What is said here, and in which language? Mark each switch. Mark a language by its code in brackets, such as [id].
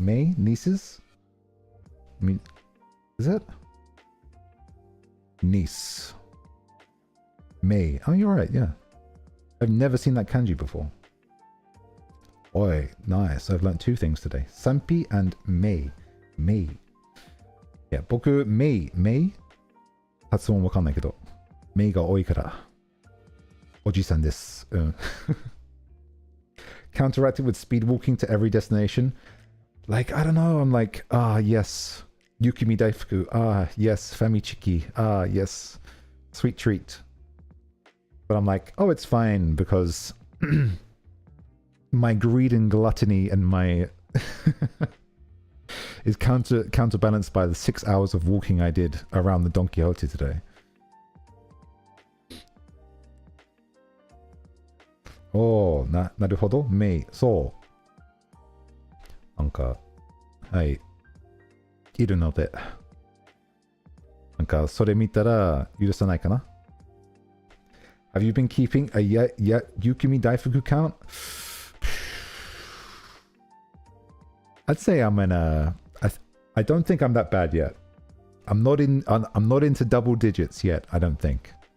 [en] May? Nieces? I mean, is it? Niece. May. Oh, you're right, yeah. I've never seen that kanji before. Oi, nice. I've learned two things today. Sanpi and May. May. [ja] Yeah, 僕、May 発音わかんないけど、May が多いから、おじさんです。 [en] Counteracted with speed walking to every destination. Like, I don't know, I'm like, yes. Yukimi Daifuku. Yes. Famichiki. Yes. Sweet treat. But I'm like, oh, it's fine because my greed and gluttony and my is counterbalanced by the 6 hours of walking I did around the Don Quixote today. [ja] Oh, なるほど。そう。なんか、はい。いるので。なんか、それ見たら許さないかな。 [en] Have you been keeping a Yukimi Daifuku count? I'd say I'm in a... I don't think I'm that bad yet. I'm not into double digits yet, I don't think.